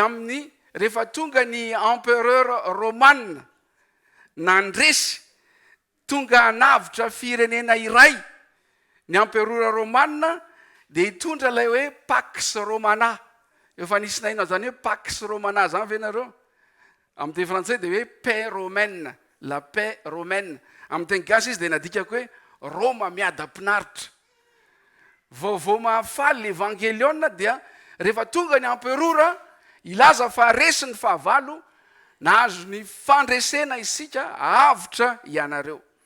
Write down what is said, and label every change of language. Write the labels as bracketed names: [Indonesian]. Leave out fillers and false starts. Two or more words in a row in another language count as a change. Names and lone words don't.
[Malagasy] amin'ny rehefa tonga ny [French] empereur romane [Malagasy] nandresy tonga hanavitra firenena iray ny [French] empereur romane [Malagasy] dia hitondra ilay hoe [Latin] pax romana [Malagasy] efa nisy nainao zany hoe [Latin] pax romana [Malagasy] zany ve nareo amin'ny teny frantsay dia hoe [French] paix romaine la paix romaine [Malagasy] amin'ny teny gasy izy dia nadikako hoe roma miadampinaritra vaovao mahafaly ny evangeliona dia rehefa tonga ny emperora ilaza fa resy ny fahavalo nahazo ny fandresena isika avitra ianareo